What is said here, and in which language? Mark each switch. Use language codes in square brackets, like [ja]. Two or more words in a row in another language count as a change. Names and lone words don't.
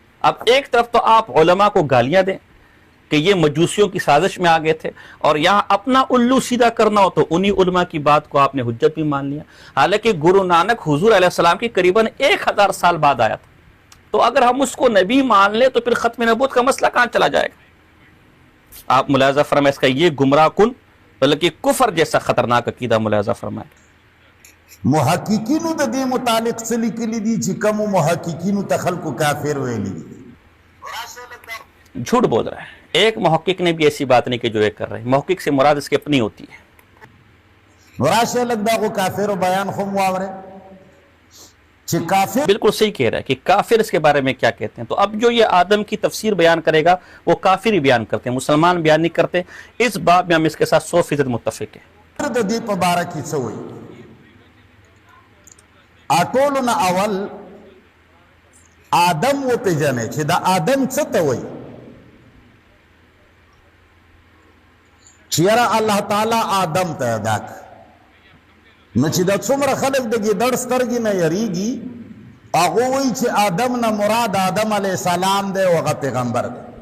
[ur] اب ایک طرف تو آپ علماء کو گالیاں دیں کہ یہ مجوسیوں کی سازش میں آگے تھے، اور یہاں اپنا الو سیدھا کرنا ہو تو انہی علماء کی بات کو آپ نے حجت بھی مان لیا. حالانکہ گرو نانک حضور [ar] علیہ السلام [ur] کی قریباً 1000 سال بعد آیا تھا. تو اگر ہم اس کو نبی مان لیں تو پھر ختم نبوت کا مسئلہ کہاں چلا جائے گا؟ آپ ملاحظہ فرمائیں اس کا یہ گمراہ کن بلکہ کفر جیسا خطرناک عقیدہ ملاحظہ فرمائیں. [ps] محققینو د دې متعلق څه لیکلي دي چې کومو محققینو ته خلکو کافر ویلي دي؟ [ur] جھوٹ بول رہا ہے. ایک محقق نے بھی ایسی بات نہیں کہ جو ایک کر رہے ہیں. محقق سے مراد اس کی اپنی ہوتی ہے. [ps] راشه لګ دغه کافرو بیان خو مو واورئ چې کافر [ur] بالکل صحیح کہہ رہا ہے کہ کافر اس کے بارے میں کیا کہتے ہیں. تو اب جو یہ آدم کی تفسیر بیان کرے گا وہ کافر ہی بیان کرتے ہیں, مسلمان بیان نہیں کرتے. اس باب میں ہم اس کے ساتھ 100% متفق ہیں. [ps] د دې په باره کې څه وایي؟ ټولو نه اول آدم وپېژنئ چې دا آدم څه ته وایي. چې یاره الله تعالی آدم پیدا کړ, نو چې دا څومره خلک د ګیدړ سترګې نه یریږي هغه وایي چې آدم نه مراد آدم [ar] علیه السلام [ps] دی او هغه پیغمبر دی.